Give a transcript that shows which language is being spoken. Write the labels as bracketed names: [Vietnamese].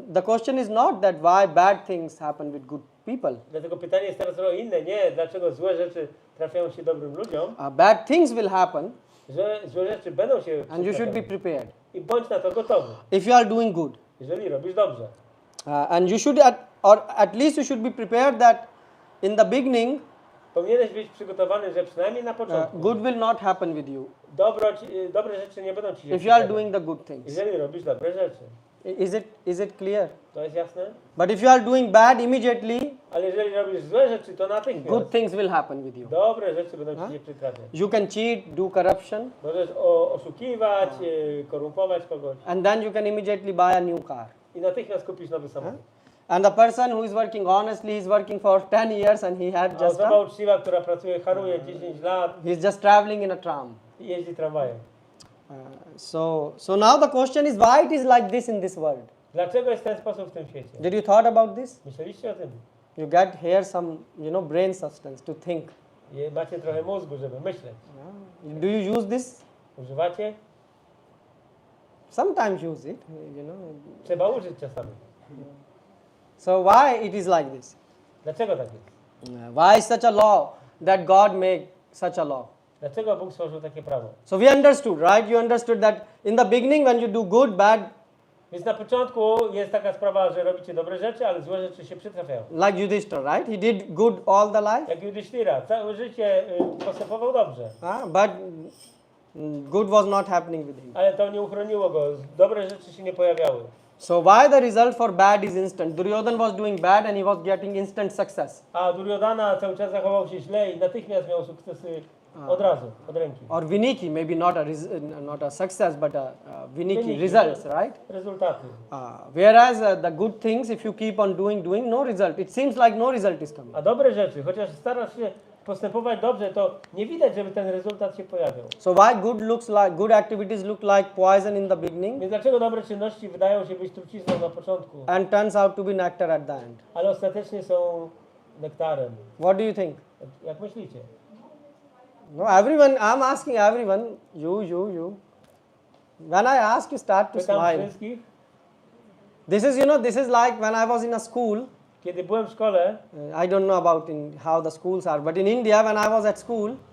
[English] The question is not that why bad things happen with good people. [Polish] Dlatego pytanie jest teraz trochę inne. Nie, dlaczego złe rzeczy trafiają się dobrym ludziom, [English] Bad things will happen, [Polish] że złe rzeczy będą się [English] and you should be [Polish] przytrafiały. [English] prepared. [Polish] I bądź na to gotowy, [English] If you are doing good, [Polish] jeżeli robisz dobrze. [English] and you should, or at least you should be prepared that in the beginning, [Polish] Powinieneś być przygotowany, że przynajmniej na początku [English] good will not happen with you [Polish] dobre rzeczy nie będą ci się [English] if you are [Polish] przytrafiać. [English] doing the good things. [Polish] Jeżeli robisz dobre rzeczy. [English] Is it clear? [Polish] To jest jasne? [English] But if you are doing bad immediately, [Polish] Ale jeżeli robisz złe rzeczy, to [English] good [Polish] natychmiast [English] things will happen with you. [Polish] dobre rzeczy będą ci się przytrafiać. [English] You can cheat, do corruption, [Polish] Możesz oszukiwać, korumpować kogoś [English] and then you can immediately buy a new car. [Polish] i natychmiast kupisz nowy samochód. [English] And the person who is working honestly, he is working for 10 years and he had [Polish] A [English] just [Polish] osoba uczciwa, która pracuje, haruje 10 lat [English] he is just traveling in a tram. [Polish] i jeździ tramwajem. [English] So now the question is why it is like this in this world. [Polish] Dlaczego jest w ten sposób w tym świecie? [English] Did you thought about this? [Polish] Myśleliście o tym? [English] You get here some brain substance to think. [Polish] Macie trochę mózgu, żeby myśleć. [English] Do you use this? [Polish] Używacie? [English] Sometimes use it. [Polish] Trzeba użyć czasami. [English] So why it is like this? [Polish] Dlaczego tak jest? [English] Why such a law that God made such a law? [Polish] Dlaczego Bóg stworzył takie prawo? [English] So we understood, right? You understood that in the beginning when you do good, bad, [Polish] Więc na początku jest taka sprawa, że robicie dobre rzeczy, ale złe rzeczy się przytrafiają. [English] like Yudhishthira, right? He did good all the life, [Polish] Jak Judyszyra, całe życie postępował dobrze, [English] but good was not happening with him. [Polish] ale to nie uchroniło go. Dobre rzeczy się nie pojawiały. [English] So why the result for bad is instant? Duryodhan was doing bad and he was getting instant success. [Polish] A Duryodhana cały czas zachował się źle i natychmiast miał sukcesy od razu, od ręki. [English] Or Viniki, maybe not a success, but a Viniki, [Polish] Viniki, [English] results, right? [Polish] Rezultaty. [English] Whereas the good things, if you keep on doing, no result. It seems like no result is coming. [Polish] A dobre rzeczy, chociaż starasz się postępować dobrze, to nie widać, żeby ten rezultat się pojawiał. [English] So why good activities look like poison in the beginning [Polish] Więc dlaczego dobre czynności wydają się być trucizną na początku, [English] and turns out to be nectar at the end? [Polish] ale ostatecznie są nektarem? [English] What do you think? [Polish] Jak myślicie? [English] No, everyone, I'm asking everyone, you. When I ask, you start to [Polish] Pytam [English] smile. [Polish] wszystkich. [English] This is like when I was in a school. [Polish] Kiedy byłem w szkole, [English] I don't know about how the schools are, but in India, when I was at school,